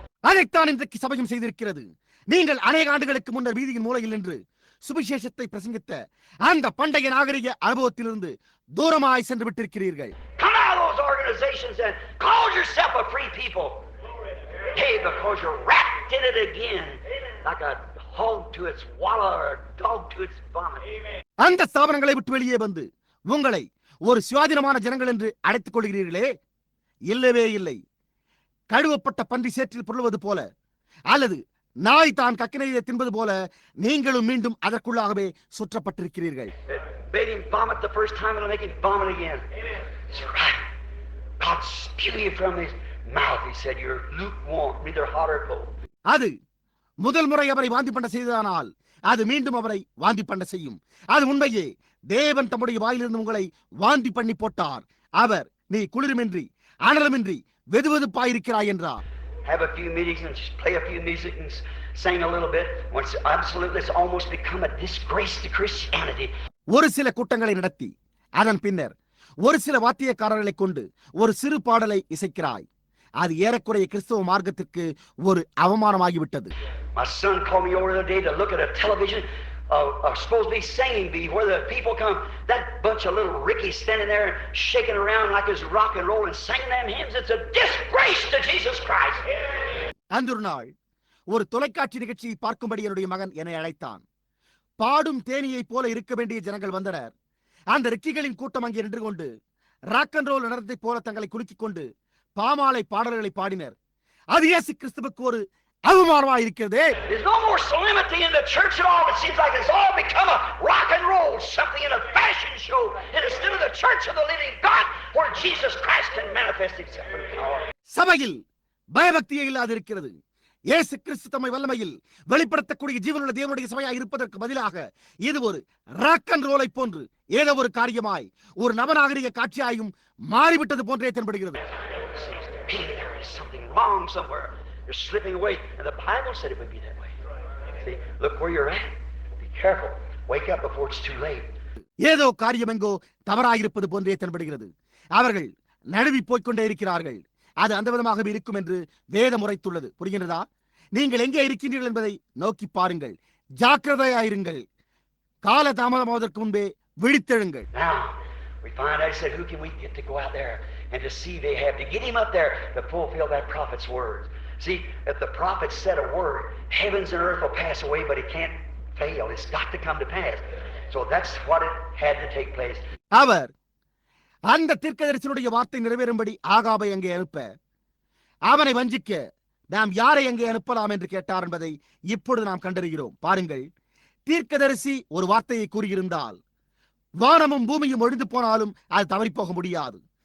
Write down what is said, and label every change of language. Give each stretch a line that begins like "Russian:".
Tamil: அதைத்தான் இன்றைக்கு சபையும் செய்திருக்கிறது. நீங்கள் அநேக ஆண்டுகளுக்கு முன்னர் வீதியின் மூலையில் நின்று சுவிசேஷத்தை பிரசங்கித்த அந்த பண்டைய நாகரிக அனுபவத்திலிருந்து தூரமாய் சென்று விட்டிருக்கிறீர்கள்.
English: organizations and call yourself a free people. Hey, because you're wrapped in it again, like a hog to its wallow or a dog to its vomit.
Tamil: அந்த ஸ்தாபனங்களை விட்டு வெளியே வந்து உங்களை ஒரு சுயாதீனமான ஜனங்கள் என்று அழைத்துக் கொள்கிறீர்களே, இல்லவே இல்லை. கழுவப்பட்ட பன்றி சேற்றில் புரளுவது போல அல்லது நாய் தான் கக்கினையை தின்பது போல நீங்களும் மீண்டும் அதற்குள்ளாகவே சுற்றப்பட்டிருக்கிறீர்கள்.
English: Made him vomit the first time, it'll make him vomit again. That's right. God spew you from his mouth. He said, you're lukewarm, neither hot or cold.
Tamil: அது முதல் முறை அவரை வாந்தி பண்ண செய்ததானால் அது மீண்டும் அவரை வாந்தி பண்ண செய்யும். அது உண்மையே. தேவன் தம்முடைய வாயிலிருந்து உங்களை வாந்தி பண்ணி போட்டார். அவர் நீ குளிருமின்றி அனலுமின்றி வெதுவெதுப்பாயிருக்கிறாய் என்றார்.
English: Have a few meetings and just play a few music and sing a little bit. Once absolutely, it's almost become a disgrace to Christianity.
Tamil: ஒரு சில கூட்டங்களை நடத்தி அதன் பின்னர் ஒரு சில வாத்தியக்காரர்களை கொண்டு ஒரு சிறு பாடலை இசைக்கிறாய். அது ஏறக்குறைய கிறிஸ்தவ மார்க்கத்திற்கு ஒரு அவமானமாகிவிட்டது.
English: My son called me over the other day to look at a television, supposed to be singing bee, where the people come, that bunch of little Rickies standing there shaking around like it's rock and roll and singing them hymns. It's a disgrace to Jesus Christ.
Tamil: அந்த ஒரு நாள் ஒரு தொலைக்காட்சி நிகழ்ச்சியை பார்க்கும்படி என்னுடைய மகன் என்னை அழைத்தான். பாடும் தேனியை போல இருக்க வேண்டிய ஜனங்கள் வந்தனர். அந்த ரிக்கிகளின் கூட்டம் அங்கே நின்று கொண்டு ராக் அண்ட் ரோல் நடனத்தை போல தங்களை குலுக்கிக் கொண்டு பாமாலை பாடல்களை பாடினர். அது இயேசு கிறிஸ்துவுக்கு ஒரு அவமானமாக இருக்கிறது.
English: There's no more solemnity in the church at all. It seems like it's all become a rock and roll, something in a fashion show, instead of the church of the living God, where Jesus Christ can manifest himself in power.
Tamil: சபையில் பயபக்தியே இல்லாது இருக்கிறது. இயேசு கிறிஸ்து தம்மை வல்லமையில் வெளிப்படுத்தக்கூடிய ஜீவனுள்ள தேவனுடைய சபையாக இருப்பதற்கு பதிலாக இது ஒரு ராக் அண்ட் ரோலை போன்று ஏதோ ஒரு காரியமாய் ஒரு நவநாகரிக காட்சியாயும் மாறிவிட்டது போன்றே தென்படுகிறது.
English: There is something wrong somewhere. You're slipping away, and the Bible said it would be that way. See, look where you're at. Be careful. Wake up before it's too late.
Tamil: ஏதோ காரியம் எங்கோ தவறாயிருப்பது போன்றே தென்படுகிறது. அவர்கள் நழுவி போய்கொண்டே இருக்கிறார்கள். அது அந்த விதமாகவே இருக்கும் என்று வேதம் உரைத்துள்ளது. புரிகிறதா? நீங்கள் எங்கே இருக்கின்றீர்கள் என்பதை நோக்கி பாருங்கள். ஜாக்கிரதையாயிருங்கள். கால தாமதமாவதற்கு முன்பே விழித்தெழுங்கள்.
English: Now, we find out, he said, who can we get to go out there and to see they have to get him up there to fulfill that prophet's words. See, if the prophet said a word, heavens and earth will pass away, but it can't fail. It's got to come to pass. So that's what it had to take place.
Tamil: அவர் அந்த தீர்க்கதரிசனுடைய வார்த்தை நிறைவேறும்படி ஆகாபை அங்கே அனுப்ப அவனை வஞ்சிக்க நாம் யாரை அங்கே அனுப்பலாம் என்று கேட்டார் என்பதை இப்பொழுது நாம் கண்டறிகிறோம். பாருங்கள், தீர்க்கதரிசி ஒரு வார்த்தையை கூறியிருந்தால் வானமும் பூமியும் ஒழிந்து போனாலும் அது தவறி போக முடியாது.